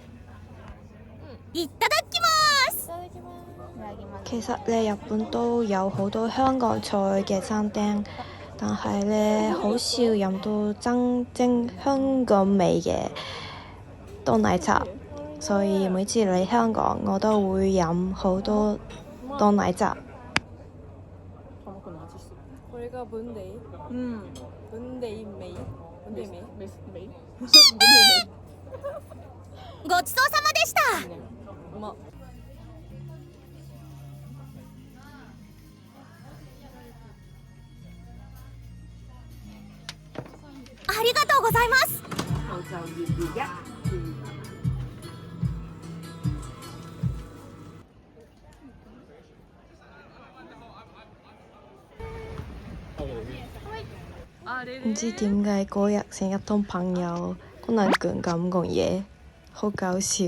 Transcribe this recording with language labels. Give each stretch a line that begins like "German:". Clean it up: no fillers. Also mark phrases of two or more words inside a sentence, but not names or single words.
Cantonese: 其實呢，日本都有好多香港菜嘅餐廳，但係呢，好少飲到真正香港味嘅凍奶茶，所以每次嚟香港我都會飲好多凍奶茶。
Japanese: これが分類？分類味？分類味？ごちそうさまでした。うまっ。ありがとうございます。
Cantonese: 唔知點解嗰日成日同朋友可能咁講嘢，好搞笑。